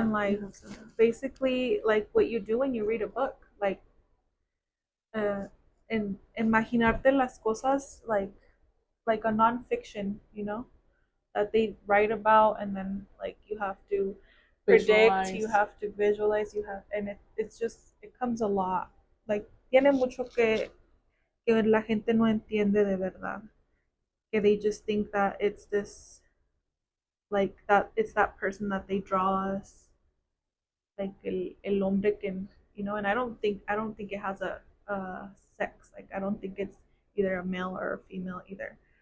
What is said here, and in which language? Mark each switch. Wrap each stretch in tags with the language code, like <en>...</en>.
<en>And like basically like what you do when you read a book, uh and imaginarte las cosas like a nonfiction, you know, that they write about, and then like you have to predict, you visualize. have to visualize, you have, and it's just it comes a lot.</en> <es>Like tiene mucho que la gente no entiende de verdad.</es> <en>Que they just think that it's this, like that it's that person that they draw us, like el hombre que, you know. And I don't think it has a sex. Like I don't think it's either a male or a female either.</en>